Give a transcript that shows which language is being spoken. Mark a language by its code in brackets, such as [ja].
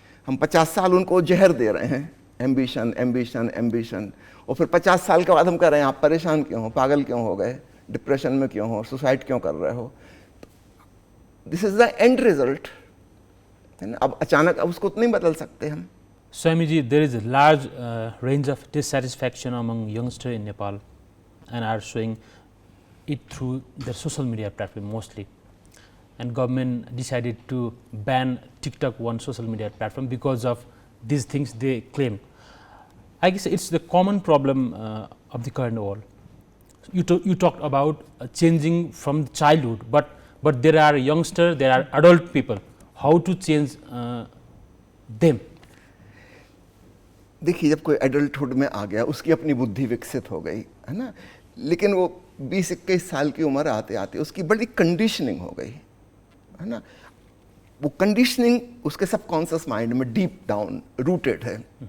[hi] हम 50 साल उनको जहर दे रहे हैं, एम्बिशन एम्बिशन एम्बिशन, और फिर 50 साल के बाद हम कह रहे हैं आप परेशान क्यों हो, पागल क्यों हो गए, डिप्रेशन में क्यों हो, सुसाइड क्यों कर रहे हो। [en] This is the end result. [hi] अब अचानक अब उसको तो नहीं बदल सकते हम। [en] Swamiji, there is a large range of dissatisfaction among youngsters in Nepal and are showing it through their social media platform mostly. And government decided to ban TikTok, one social media platform, because of these things they claim. I guess it's the common problem of the current world. You talked about changing from childhood, but there are youngsters, there are adult people. How to change them? [hi] देखिए, जब कोई adulthood में आ गया उसकी अपनी बुद्धि विकसित हो गई, है ना, लेकिन वो 20-21 साल की उम्र आते आते उसकी बड़ी कंडीशनिंग हो गई, है ना। वो कंडीशनिंग उसके सबकॉन्शियस माइंड में डीप डाउन रूटेड है।